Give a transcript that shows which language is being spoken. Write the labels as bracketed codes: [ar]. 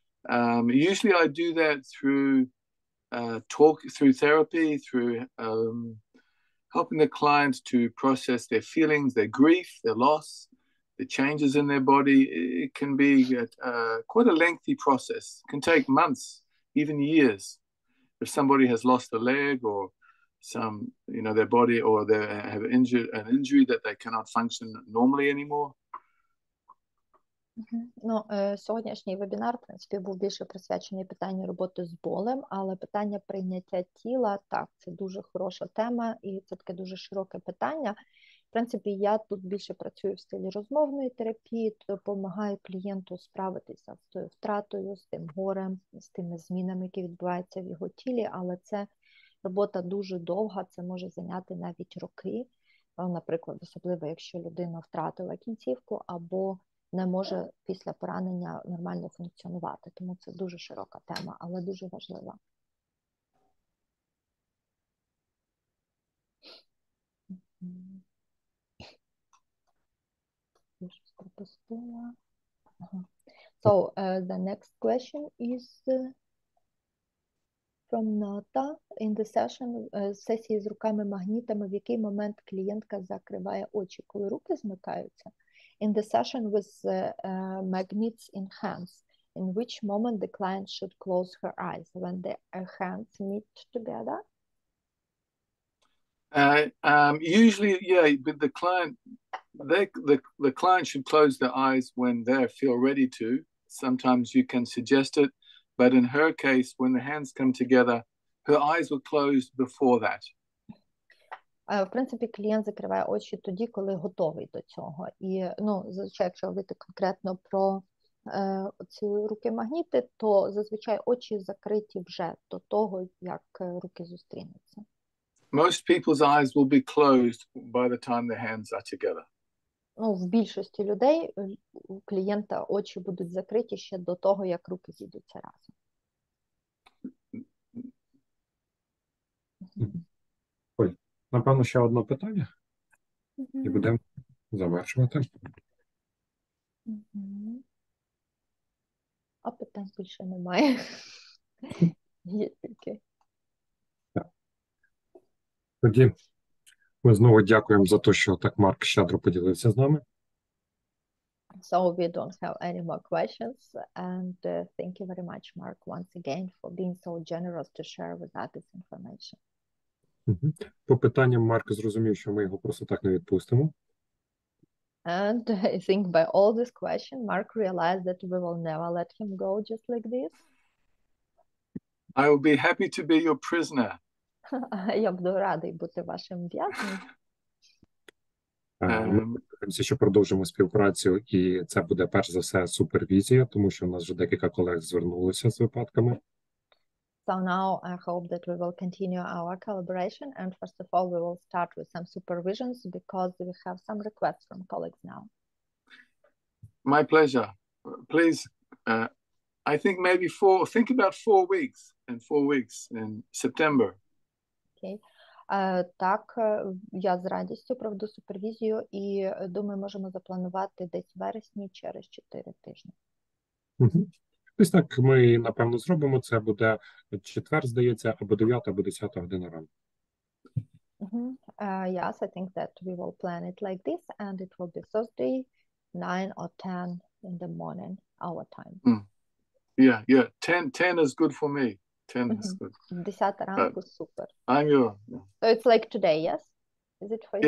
[en] Usually I do that through through therapy, through helping the clients to process their feelings, their grief, their loss, the changes in their body. It can be quite a lengthy process. It can take months, even years. If somebody has lost a leg or their body, or they have an injury that they cannot function normally anymore. [uk] Ну, сьогоднішній вебінар, в принципі, був більше присвячений питанню роботи з болем, але питання прийняття тіла, так, це дуже хороша тема і це таке дуже широке питання. В принципі, я тут більше працюю в стилі розмовної терапії, допомагаю клієнту справитися з тою втратою, з тим горем, з тими змінами, які відбуваються в його тілі, але це робота дуже довга, це може зайняти навіть роки. Наприклад, особливо, якщо людина втратила кінцівку або не може після поранення нормально функціонувати. Тому це дуже широка тема, але дуже важлива. Я щось пропустила. [en] So, the next question is from Nata. In the session, [uk] сесії з руками-магнітами, в який момент клієнтка закриває очі, коли руки змикаються? [en] In the session with magnets in hands, in which moment the client should close her eyes? When the hands meet together? Usually, yeah, with the client, the client should close their eyes when they feel ready to. Sometimes you can suggest it, but in her case, when the hands come together, her eyes were closed before that. [uk] В принципі, клієнт закриває очі тоді, коли готовий до цього. І, ну, зазвичай, якщо говорити конкретно про ці руки-магніти, то зазвичай очі закриті вже до того, як руки зустрінуться. [en] Most people's eyes will be closed by the time the hands are together. [uk] Ну, в більшості людей у клієнта очі будуть закриті ще до того, як руки зійдуться разом. Ой, напевно, ще одне питання, і будемо завершувати. А питань більше немає. Є тільки. Тоді ми знову дякуємо за те, що так Марк щедро поділився з нами. [en] So we don't have any more questions, and thank you very much, Mark, once again for being so generous to share with us this information. [uk] По питанням Марк зрозумів, що ми його просто так не відпустимо. [en] And I think by all this question, Mark realized that we will never let him go just like this. I will be happy to be your prisoner. [uk] Я буду радий бути вашим в'язнем. Ми сподіваємося, що продовжимо співпрацю, і це буде перш за все супервізія, тому що у нас вже декілька колег звернулися з випадками. [en] So now I hope that we will continue our collaboration, and first of all, we will start with some supervisions because we have some requests from colleagues now. My pleasure. Please, I think maybe think about 4 weeks, in September. Okay. [uk] Так, я з радістю проведу супервізію і, думаю, можемо запланувати десь в вересні через 4 тижні. Ось так ми, напевно, зробимо. Це буде четвер, здається, або 9, або 10 година ранку. [en] Yes, I think that we will plan it like this, and it will be Thursday, 9 or 10 in the morning, our time. Yeah. 10 is good for me. 10 is good. [uk] 10 ранку, супер. [en] I'm your... So it's like today, yes? Is it for you